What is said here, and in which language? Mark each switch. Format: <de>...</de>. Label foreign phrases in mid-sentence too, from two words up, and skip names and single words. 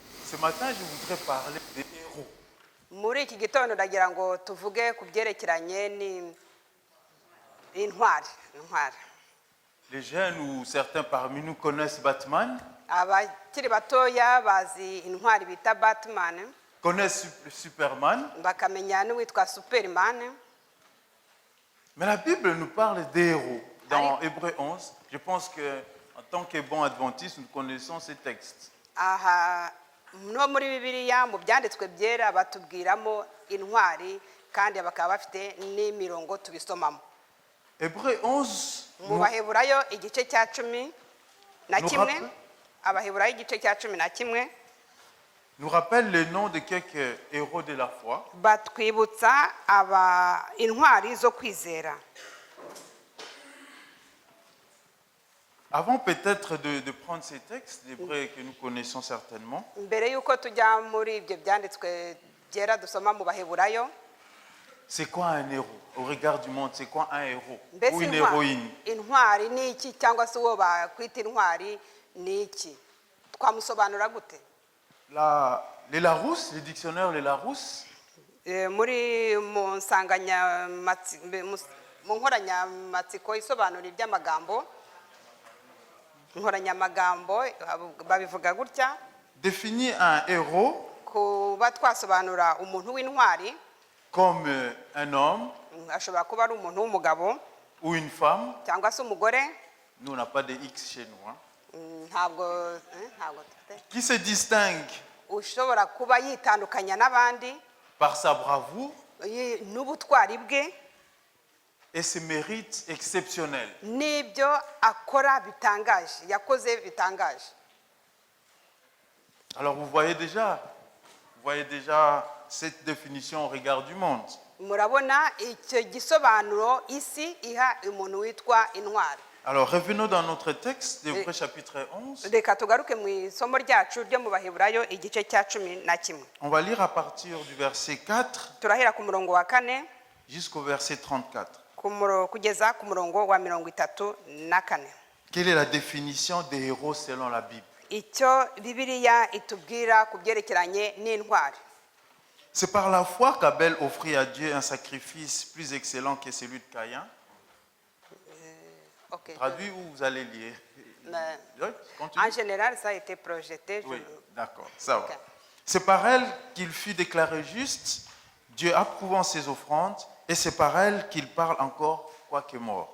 <fr>Ce matin, je voudrais parler des héros.</fr> <rw>Muri iki gitondo ndagira ngo tuvuge ku byerekeranye n'intwari.</rw> <fr>Les jeunes ou certains parmi nous connaissent Batman,</fr> <rw>Abakiri batoya bazi intwari bita Batman,</rw> <fr>connaissent Superman,</fr> <rw>bakamenya n'uwitwa Superman.</rw> <fr>mais la Bible nous parle des héros. Dans Hébreux 11, je pense qu'en tant que bons adventistes, nous connaissons ces textes.</fr> <rw>Aha no muri Bibiliya mu byanditswe byera batubwiramo intwari kandi bakaba bafite n'imirongo tubisomamo.</rw> <fr>Hébreux 11</fr> <rw>Mu Baheburayo igice cya 11 Abaheburayo igice cya 11</rw> <fr>nous rappelle le nom de quelques héros de la foi.</fr> <rw>batwibutsa intwari zo kwizera.</rw> <fr>Avant peut-être de prendre ces textes d'Hébreux que nous connaissons certainement,</fr> <rw>Mbere yuko tujya muri ibyo byanditswe byera dusoma mu Baheburayo,</rw> <fr>c'est quoi un héros? Au regard du monde, c'est quoi un héros</fr> <rw>mbese</rw> <fr>ou une héroïne?</fr> <rw>intwari ni iki cyangwa se uwo bakwita intwari ni iki? Twamusobanura gute?</rw> <fr>Les Larousse, le dictionnaire Les Larousse,</fr> <rw>Muri mu nkoranyamatsiko isobanura iby'amagambo, nkoranyamagambo babivuga gutya,</rw> <fr>définit un héros</fr> <rw>kuba twasobanura umuntu w'intwari</rw> <fr>comme un homme</fr> <rw>ashobora kuba ari umuntu w'umugabo</rw> <fr>ou une femme.</fr> <rw>cyangwa se umugore.</rw> <fr>Nous, on n'a pas de X chez nous. Hein.</fr> <rw>Ntabwo dufite,</rw> <fr>Qui se distingue</fr> <rw>ushobora kuba yitandukanya n'abandi</rw> <fr>par sa bravoure</fr> <rw>n'ubutwari bwe</rw> <fr>et ses mérites exceptionnels.</fr> <rw>n'ibyo akora bitangaje, yakoze bitangaje.</rw> <fr>Alors vous voyez déjà cette définition au regard du monde.</fr> <rw>Murabona icyo gisobanuro isi iha umuntu witwa intwari.</rw> <fr>Alors revenons dans notre texte d'Hébreux chapitre 11.</fr> <rw>Reka tugaruke mu isomo ryacu ryo mu Baheburayo igice cya 11.</rw> <fr>On va lire à partir du verset 4</fr> <rw>Turahera ku murongo wa 4</rw> <fr>jusqu'au verset 34.</fr> <rw>kugeza ku murongo wa 34.</rw> <fr>Quelle est la définition des héros selon la Bible?</fr> <rw>Icyo Bibiliya itubwira ku byerekeranye n'intwari.</rw> <fr>C'est par la foi qu'Abel offrit à Dieu un sacrifice plus excellent que celui de Caïn. Okay. Traduit ou vous allez lire? Oui, continue. En général, ça a été projeté. Oui, d'accord, ça va. Okay. C'est par elle qu'il fut déclaré juste, Dieu approuvant ses offrandes, et c'est par elle qu'il parle encore, quoique mort.</fr>